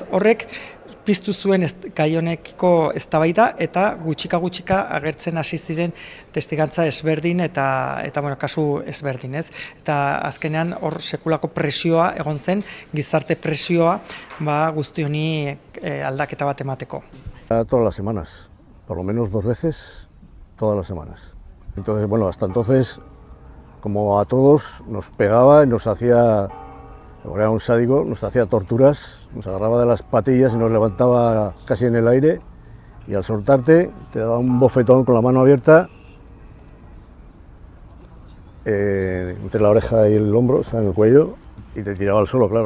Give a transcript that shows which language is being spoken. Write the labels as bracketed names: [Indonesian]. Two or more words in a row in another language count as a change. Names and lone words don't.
[Basque] Horrek piztu zuen gai honekiko eztabaida eta gutxika agertzen hasi ziren testigantza ezberdin eta kasu ezberdin, ez? Eta azkenean hor sekulako presioa egon zen, gizarte presioa guzti honi aldaketa bat emateko. [Spanish] Todas las semanas, por lo menos 2 veces, todas las semanas. Entonces, bueno, hasta entonces, como a todos, nos pegaba y nos hacía, era un sádico, nos hacía torturas, nos agarraba de las patillas y nos levantaba casi en el aire, y al soltarte te daba un bofetón con la mano abierta entre la oreja y el hombro, o sea, en el cuello, y te tiraba al suelo, claro.